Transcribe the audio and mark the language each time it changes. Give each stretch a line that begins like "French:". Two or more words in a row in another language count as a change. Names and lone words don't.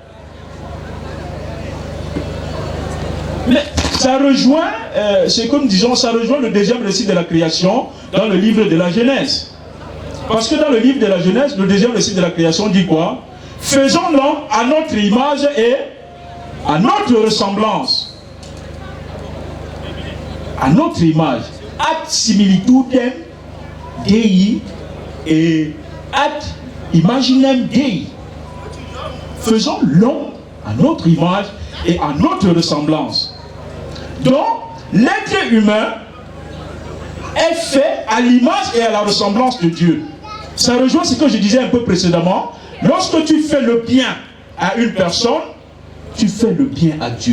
French: Mais ça rejoint, c'est comme disons, ça rejoint le deuxième récit de la création dans le livre de la Genèse. Parce que dans le livre de la Genèse, le deuxième récit de la création dit quoi? Faisons l'homme à notre image et à notre ressemblance. À notre image.
Latin: Ad similitudem Dei et ad imaginem Dei.
French: Faisons l'homme à notre image et à notre ressemblance. Donc, l'être humain est fait à l'image et à la ressemblance de Dieu. Ça rejoint ce que je disais un peu précédemment. Lorsque tu fais le bien à une personne, tu fais le bien à Dieu.